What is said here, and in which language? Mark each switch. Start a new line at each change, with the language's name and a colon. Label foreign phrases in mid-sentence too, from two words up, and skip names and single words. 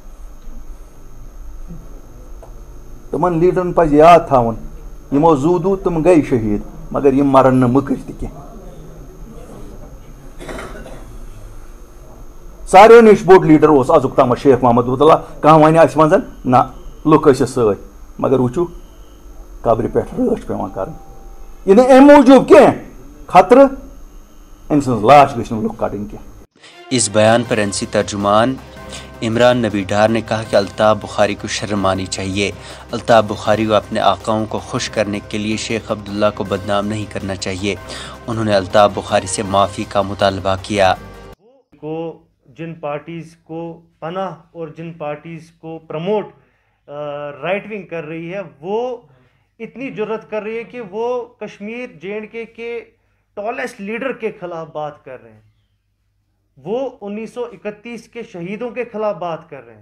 Kashmiri: तमन लीडरन पज याद थावन यमो जूदू तुम गई शहीद, मगर यम मरन न मुकर तह सारे नश बोड़ लीडर अजुक तम शेख मोहम्मद अब्दुल्ला कह वन अस मज ना लुक सत मगर वुचु कब्र पे रच पे कर यह अम मूजूब कह खतर अम सज लाश गई लुक कड़न कह।
Urdu: اس بیان پر این سی ترجمان عمران نبی ڈار نے کہا کہ الطاف بخاری کو شرم آنی چاہیے. الطاف بخاری کو اپنے آقاؤں کو خوش کرنے کے لیے شیخ عبداللہ کو بدنام نہیں کرنا چاہیے. انہوں نے الطاف بخاری سے معافی کا مطالبہ کیا. کو جن پارٹیز کو پناہ اور جن پارٹیز کو پرموٹ
English: right wing
Urdu: کر رہی ہے، وہ اتنی جرأت کر رہی ہے کہ وہ کشمیر JNK کے
English: tallest leader
Urdu: کے خلاف بات کر رہے ہیں، وہ 1931 کے شہیدوں کے خلاف بات کر رہے ہیں.